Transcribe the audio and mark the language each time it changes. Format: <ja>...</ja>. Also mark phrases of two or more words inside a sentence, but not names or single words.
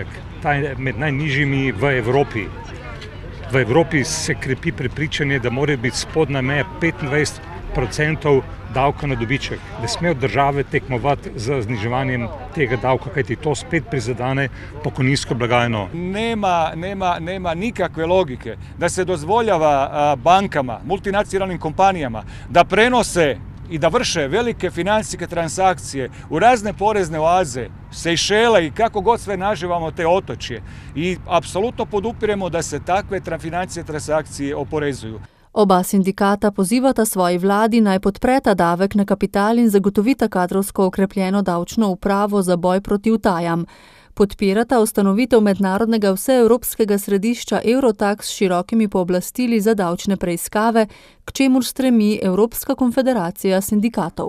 <sl>Ta je med najnižjimi v Evropi. V Evropi se krepi prepričanje, da mora biti spodnja meja 25% davka na dobiček. Ne smejo države tekmovati z zniževanjem tega davka, kajti to spet prizadene pokojninsko blagajno.</sl> <hr>Nema nikakve logike da se dozvoljava bankama, multinacionalnim kompanijama da prenose i da vrše velike financijske transakcije u razne porezne oaze, Sejšele i kako god sve naživamo te otočje. I apsolutno podupiremo da se takve financijske transakcije oporezuju.</hr> <sl>Oba sindikata pozivata svoji vladi naj podpreta davek na kapital in zagotovita kadrovsko okrepljeno davčno upravo za boj proti utajam. Podpirata ustanovitev mednarodnega vseevropskega središča Eurotax s širokimi pooblastili za davčne preiskave, k čemur stremi Evropska konfederacija sindikatov.</sl>